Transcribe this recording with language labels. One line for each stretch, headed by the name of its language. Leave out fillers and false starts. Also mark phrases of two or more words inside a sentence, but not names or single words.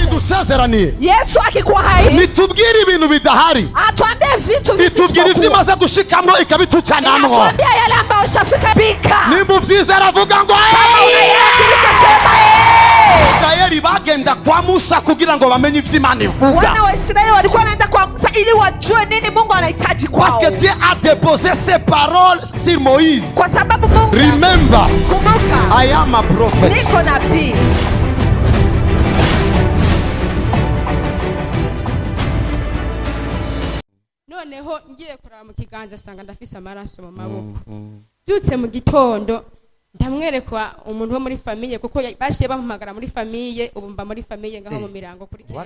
Rundi: agusezeraniye
Swahili: Yesu akikuwa hai
Rundi: nitubwire ibintu bidahari
Swahili: atuambie vitu
Rundi: nitubwire ivyimaze gushikamwo ikabitucanamwo
Swahili: atuambie yale ambayo ushafika bika
Rundi: nimba uvyize aravuga ngo Israeli bagenda kwa Musa kugira ngo bamenye ivy'Imana ivuga.
Swahili: Wana wa Israeli walikuwa wanaenda kwa Musa ili wajue nini Mungu anahitaji kwao.
French: Parce que Dieu a déposé ses paroles sur Moïse.
Swahili: Kwa sababu Mungu
English: Remember,
Swahili: kumbuka,
English: I am a prophet.
Swahili: Niko nabii.
Rundi: Noneho ngiye kuraba mu kiganza sanga ndafise amaraso mu maboko. Byutse mu gitondo ndamwerekwa umuntu wo muri famille kuko bashiye bampamagara muri famille ubu mba muri famille ngaho mu mirango kuri